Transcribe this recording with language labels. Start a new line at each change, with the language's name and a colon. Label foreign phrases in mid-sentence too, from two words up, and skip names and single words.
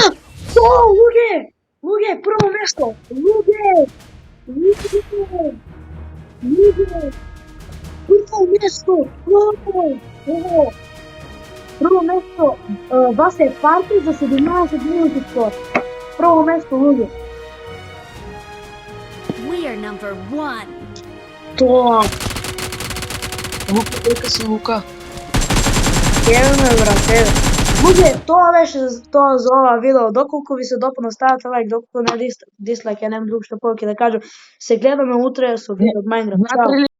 Macedonian: О, луѓе, прво место! Луѓе! Прво место! Прво место! Вас е парти за 17 минути скоро. Прво место, луѓе.
English: We are number 1.
Macedonian: Тоа! Лука, дека си Лука. Еве, брат, еве. Луѓе, тоа беше тоа за ова видео. Доколку ви се допадна, ставете лайк, доколку не дислайк, ја немам друг што повеќе да кажам. Се гледаме утре со видео од Minecraft. Чао.